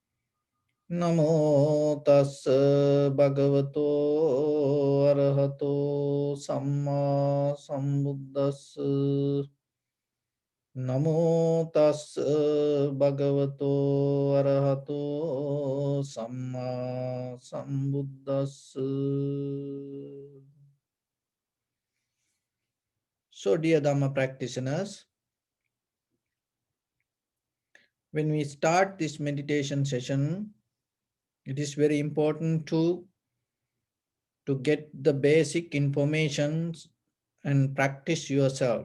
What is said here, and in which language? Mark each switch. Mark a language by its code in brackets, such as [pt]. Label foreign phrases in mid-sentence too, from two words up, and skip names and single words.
[pi] Namo tassa bhagavato arahato samma sambuddhassa. Namo tassa bhagavato arahato samma sambuddhassa. [en] So, dear Dhamma practitioners, when we start this meditation session, it is very important to get the basic information and practice yourself.